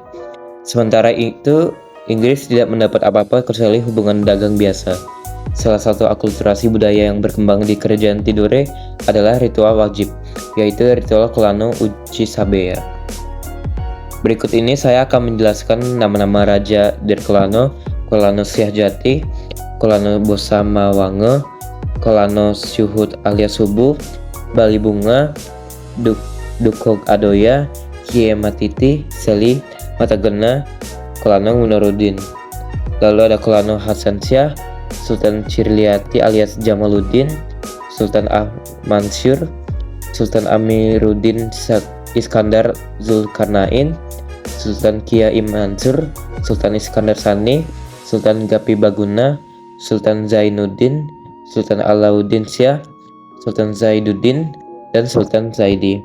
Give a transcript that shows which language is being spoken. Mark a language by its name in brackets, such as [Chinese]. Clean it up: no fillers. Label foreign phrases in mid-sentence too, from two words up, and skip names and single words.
[Indonesian] Sementara itu, Inggris tidak mendapat apa-apa kecuali hubungan dagang biasa. Salah satu akulturasi budaya yang berkembang di Kerajaan Tidore adalah ritual wajib, yaitu ritual Kolano Uchi Sabea. Berikut ini saya akan menjelaskan nama-nama Raja dari Kolano, Kolano Syahjati, Kolano Bosamawange, Kolano Syuhut alias Subuh, Bali Bunga, Dukog Adoya, Kie Matiti, Seli, Matagena, Kolano Munarudin. Lalu ada Kolano Hasan Syah, Sultan Cirliati alias Jamaluddin, Sultan Mansur, Sultan Amiruddin Iskandar Zulkarnain, Sultan Kiai Mansur, Sultan Iskandar Sani, Sultan Gapi Baguna, Sultan Zainuddin, Sultan Alauddin Syah, Sultan Zaiduddin, dan Sultan Zaidi.